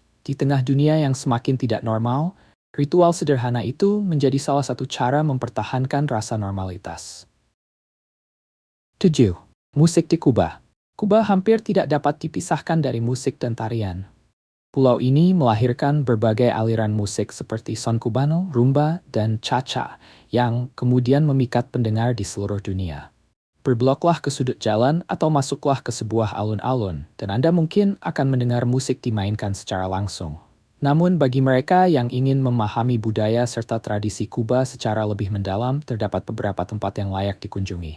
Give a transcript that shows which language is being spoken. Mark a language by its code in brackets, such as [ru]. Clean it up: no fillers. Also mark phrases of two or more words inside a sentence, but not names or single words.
[id] Di tengah dunia yang semakin tidak normal, ritual sederhana itu menjadi salah satu cara mempertahankan rasa normalitas. 7. Musik di Kuba. Kuba hampir tidak dapat dipisahkan dari musik dan tarian. Pulau ini melahirkan berbagai aliran musik seperti son cubano, rumba, dan cha-cha yang kemudian memikat pendengar di seluruh dunia. Berbloklah ke sudut jalan atau masuklah ke sebuah alun-alun, dan Anda mungkin akan mendengar musik dimainkan secara langsung. Namun bagi mereka yang ingin memahami budaya serta tradisi Kuba secara lebih mendalam, terdapat beberapa tempat yang layak dikunjungi.